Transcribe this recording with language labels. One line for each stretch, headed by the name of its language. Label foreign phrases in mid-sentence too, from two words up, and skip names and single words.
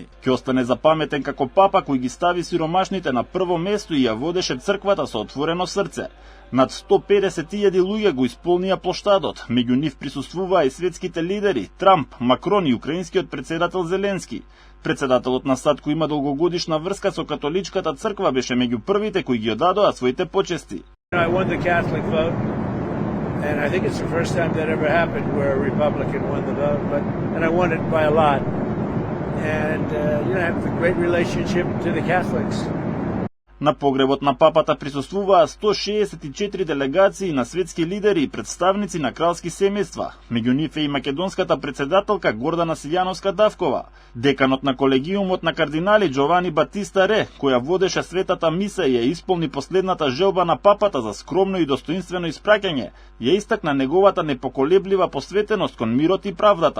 Macedonian: Ќе остане запаметен како папа кој ги стави сиромашните на прво место и ја водеше црквата со отворено срце. Над 150.000 луѓе го исполнија плоштадот, меѓу нив присуствуваа и светските лидери Трамп, Макрон и украинскиот председател Зеленски. Председателот на САД, кој има долгогодишна врска со католичката црква, беше меѓу првите кои ги одадоа своите почести.
English: I won the Catholic vote, and I think it's the first time that ever happened where a Republican won the vote, and I won it by a lot. And I have a great relationship to the Catholics.
Macedonian: На погребот на папата присуствуваа 164 делегации на светски лидери и представници на кралски семејства. Меѓу нив е и македонската председателка Гордана Силјановска-Давкова, деканот на колегиумот на кардинали Джовани Батиста Ре, која водеше светата миса и ја исполни последната желба на папата за скромно и достоинствено испраќање, ја истакна неговата непоколеблива посветеност кон мирот и правдата.